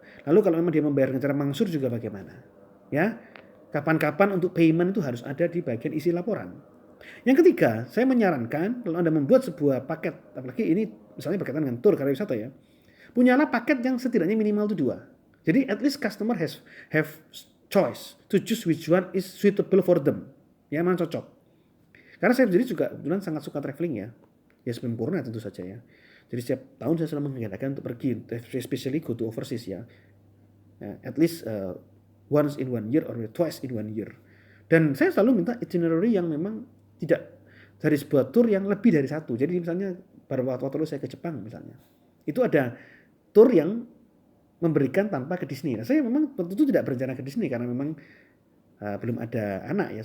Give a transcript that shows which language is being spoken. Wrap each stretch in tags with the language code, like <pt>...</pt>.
<id>Lalu kalau memang dia membayar dengan cara mangsur juga bagaimana? Ya, kapan-kapan untuk payment itu harus ada di bagian isi laporan. Yang ketiga, saya menyarankan kalau Anda membuat sebuah paket, apalagi ini misalnya berkaitan dengan tour karya wisata ya, punyalah paket yang setidaknya minimal itu 2.</id> <en>Jadi at least customer have choice to choose which one is suitable for them.</en> <id>Ya, mana cocok. Karena saya sendiri juga kebetulan sangat suka traveling ya. Ya sempurna tentu saja ya. Jadi setiap tahun saya selalu mengadakan untuk pergi,</id> <en>especially go to overseas</en> <id>ya.</id> <en>At least once in 1 year or twice in 1 year.</en> <id>Dan saya selalu minta itinerary yang memang tidak dari sebuah tour yang lebih dari 1. Jadi misalnya pada waktu lalu saya ke Jepang misalnya, itu ada tour yang memberikan tanpa ke Disney. Nah, saya memang tentu tidak berencana ke Disney karena memang belum ada anak ya.</id>